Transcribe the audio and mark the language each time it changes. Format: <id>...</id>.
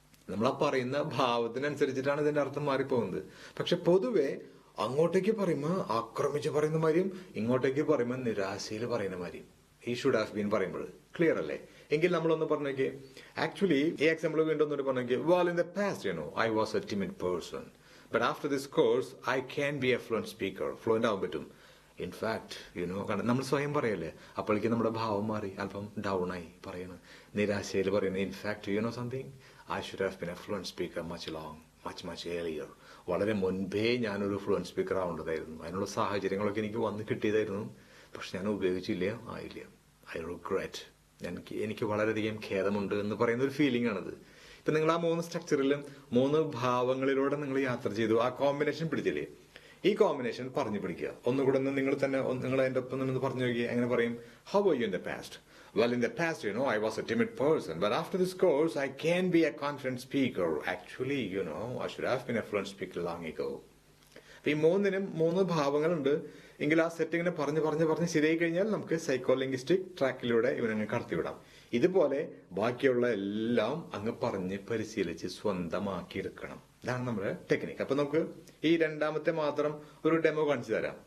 <ml>നമ്മൾ ആ പറയുന്ന ഭാവത്തിനനുസരിച്ചിട്ടാണ് ഇതിന്റെ അർത്ഥം മാറിപ്പോകുന്നത്. പക്ഷെ പൊതുവെ അങ്ങോട്ടേക്ക് പറയുമ്പോൾ ആക്രമിച്ച് പറയുന്ന മാതിരിയും, ഇങ്ങോട്ടേക്ക് പറയുമ്പോൾ നിരാശയിൽ പറയുന്ന മാതിരിയും ഈ ഷുഡ് ഹാവ് ബീൻ പറയുമ്പോൾ. ക്ലിയർ അല്ലേ? എങ്കിൽ നമ്മളൊന്ന് പറഞ്ഞേക്ക്. ആക്ച്വലി ഈ എക്സാമ്പിൾ വീണ്ടും ഒന്നൊരു പറഞ്ഞേക്ക്.</ml> <en>Well, in the past, I was a timid person, but after this course, I can be a fluent speaker.</en> <ml>Fluent ആവാൻ പറ്റും. ഇൻഫാക്ട് നമ്മൾ സ്വയം പറയല്ലേ, അപ്പോഴേക്ക് നമ്മുടെ ഭാവം മാറി, അല്പം ഡൗൺ ആയി പറയണം, നിരാശയിൽ പറയുന്നത്.</ml> <en>In fact something, I should have been a fluent speaker much earlier.</en> <ml>വളരെ മുൻപേ ഞാനൊരു ഫ്ലുവന്റ് സ്പീക്കർ ആവേണ്ടതായിരുന്നു, അതിനുള്ള സാഹചര്യങ്ങളൊക്കെ എനിക്ക് വന്ന് കിട്ടിയതായിരുന്നു, പക്ഷെ ഞാൻ ഉപയോഗിച്ചില്ല, ആയില്ല.</ml> <en>I regret,</en> <ml>എനിക്ക് വളരെയധികം ഖേദമുണ്ട് എന്ന് പറയുന്ന ഒരു ഫീലിംഗ് ആണത്. ഇപ്പൊ നിങ്ങൾ ആ 3 സ്ട്രക്ചറിലും 3 ഭാവങ്ങളിലൂടെ നിങ്ങൾ യാത്ര ചെയ്തു, ആ കോമ്പിനേഷൻ പിടിച്ചില്ലേ? ഈ കോമ്പിനേഷൻ പറഞ്ഞു പിടിക്കുക. ഒന്നുകൂടെ ഒന്ന് നിങ്ങൾ തന്നെ നിങ്ങൾ അതിന്റെ ഒപ്പം നിന്ന് പറഞ്ഞു നോക്കിയാൽ എങ്ങനെ പറയും?</ml> <en>How were you in the past? Well, in the past, I was a timid person, but after this course, I can be a confident speaker. Actually, I should have been a fluent speaker long ago.</en> <ml>ഈ മൂന്നിനും 3 ഭാവങ്ങളുണ്ട്. എങ്കിൽ ആ സെറ്റിങ്ങിനെ പറഞ്ഞ് ശരിയായി കഴിഞ്ഞാൽ നമുക്ക് psycholinguistic ട്രാക്കിലൂടെ ഇവനങ്ങ് കടത്തിവിടാം. ഇതുപോലെ ബാക്കിയുള്ള എല്ലാം അങ്ങ് പറഞ്ഞ് പരിശീലിച്ച് സ്വന്തമാക്കിയെടുക്കണം. ഇതാണ് നമ്മുടെ ടെക്നിക്ക്. അപ്പൊ നമുക്ക് ഈ രണ്ടാമത്തെ മാത്രം ഒരു ഡെമോ കാണിച്ചു തരാം.</ml>